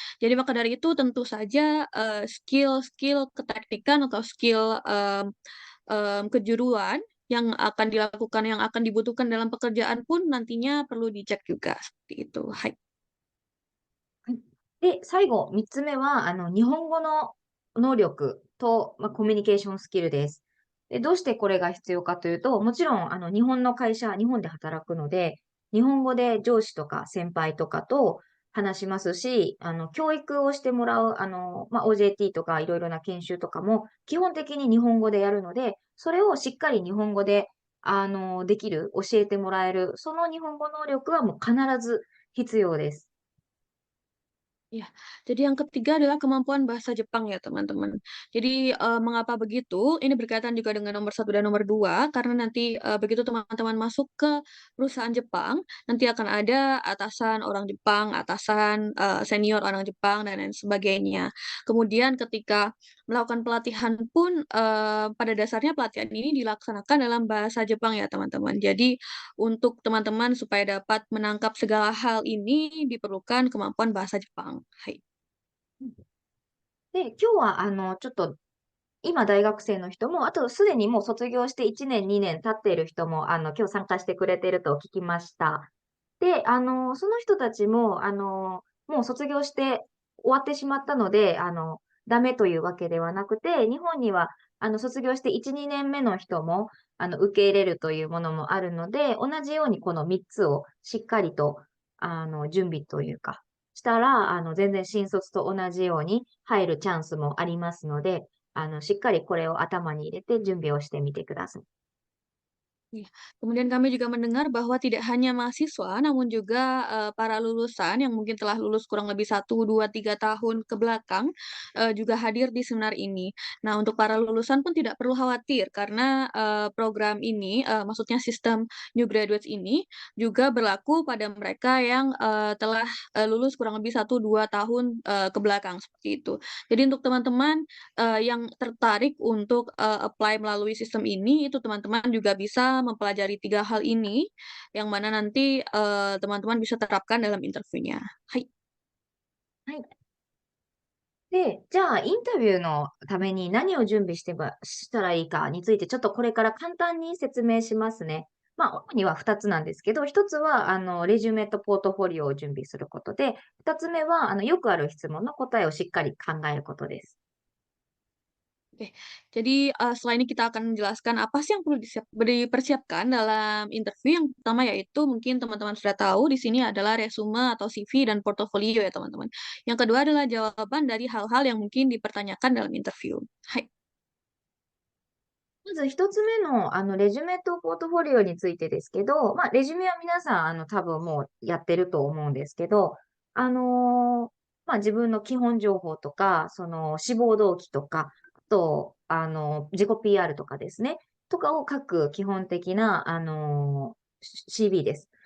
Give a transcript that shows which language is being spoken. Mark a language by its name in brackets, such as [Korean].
[Indonesian] Jadi maka dari itu tentu saja, skill-skill keteknikan atau skill, kejuruan yang akan dilakukan, yang akan dibutuhkan dalam pekerjaan pun nantinya perlu dicek juga, seperti itu. Hai. はい。 [Japanese] で、最後、3つ目は、日本語の能力と、コミュニケーションスキルです。で、どうしてこれが必要かというと、もちろん、日本の会社、日本で働くので、日本語で上司とか先輩とかと話しますし、教育をしてもらう、OJT とかいろいろな研修とかも、基本的に日本語でやるので、それをしっかり日本語で、できる、教えてもらえる、その日本語能力はもう必ず必要です。 [Indonesian] Iya, jadi yang ketiga adalah kemampuan bahasa Jepang ya teman-teman. Jadi, mengapa begitu? Ini berkaitan juga dengan nomor satu dan nomor 2 karena nanti, begitu teman-teman masuk ke perusahaan Jepang, nanti akan ada atasan orang Jepang, atasan, senior orang Jepang, dan lain sebagainya. Kemudian ketika melakukan pelatihan pun, pada dasarnya pelatihan ini dilaksanakan dalam bahasa Jepang ya teman-teman. Jadi untuk teman-teman supaya dapat menangkap segala hal ini diperlukan kemampuan bahasa Jepang. Hai. [Japanese] で、今日はちょっと、今大学生の人も、あとすでにもう卒業して1年、2年経っている人も、今日参加してくれていると聞きました。で、その人たちも、もう卒業して終わってしまったので、ダメというわけではなくて、日本には、卒業して1、2年目の人も、受け入れるというものもあるので、同じようにこの3つをしっかりと、準備というか、したら、全然新卒と同じように入るチャンスもありますので、しっかりこれを頭に入れて準備をしてみてください。 Iya. [Indonesian] Kemudian kami juga mendengar bahwa tidak hanya mahasiswa, namun juga, para lulusan yang mungkin telah lulus kurang lebih 1, 2, 3 tahun ke belakang, juga hadir di seminar ini. Nah, untuk para lulusan pun tidak perlu khawatir karena, program ini, maksudnya sistem new graduates ini juga berlaku pada mereka yang, telah, lulus kurang lebih 1, 2 tahun, ke belakang, seperti itu. Jadi untuk teman-teman yang tertarik untuk, apply melalui sistem ini, itu teman-teman juga bisa mempelajari 3 hal ini, yang mana nanti, teman-teman bisa terapkan dalam interviewnya. Hai. はい。 [Japanese] で、じゃあ、インタビューのために何を準備したらいいかについて、ちょっとこれから簡単に説明しますね。主には2つなんですけど、1つは、レジュメとポートフォリオを準備することで、2つ目は、よくある質問の答えをしっかり考えることです。 [Indonesian] Oke, jadi setelah ini kita akan menjelaskan apa sih yang perlu dipersiapkan dalam interview. Yang pertama yaitu mungkin teman-teman sudah tahu di sini adalah resume atau CV dan portofolio ya teman-teman. Yang kedua adalah jawaban dari hal-hal yang mungkin dipertanyakan dalam interview. Hai. [Japanese] まず一つ目の、レジュメとポートフォリオについてですけど、レジュメは皆さん、多分もうやってると思うんですけど、自分の基本情報とか、その志望動機とか、あと、自己 PR とかですね、とかを書く基本的な、CV です。